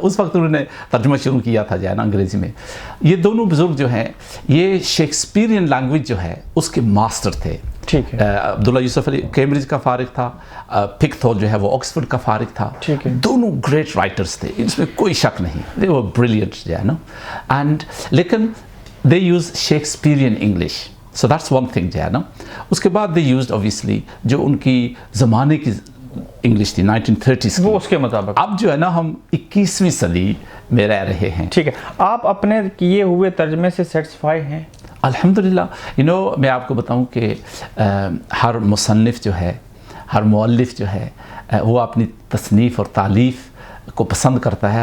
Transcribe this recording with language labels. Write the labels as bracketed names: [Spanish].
[Urdu] اس وقت انہوں نے ترجمہ شروع کیا تھا جو ہے نا انگریزی میں. یہ دونوں بزرگ جو ہیں یہ شیکسپیرین لینگویج جو ہے اس کے ماسٹر تھے. ٹھیک ہے, عبداللہ یوسف علی کیمبرج کا فارغ تھا, پکتھول جو ہے وہ آکسفورڈ کا فارغ تھا. ٹھیک ہے, دونوں گریٹ رائٹرز تھے, اس میں کوئی شک نہیں, [English] they were brilliant [Urdu] جو ہے نا. اینڈ لیکن [English] they used Shakespearean English, so that's one thing [Urdu] جو ہے نا. اس کے بعد [English] they used obviously [Urdu] جو ان کی زمانے کی انگلش تھی 1930s وہ اس کے مطابق. اب جو ہے نا ہم 21ویں صدی میں رہ رہے ہیں. ٹھیک ہے, آپ اپنے کیے ہوئے ترجمے سے سیٹسفائی ہیں؟ الحمدللہ. یو نو میں آپ کو بتاؤں کہ ہر مصنف جو ہے, ہر مؤلف جو ہے, وہ اپنی تصنیف اور تالیف کو پسند کرتا ہے.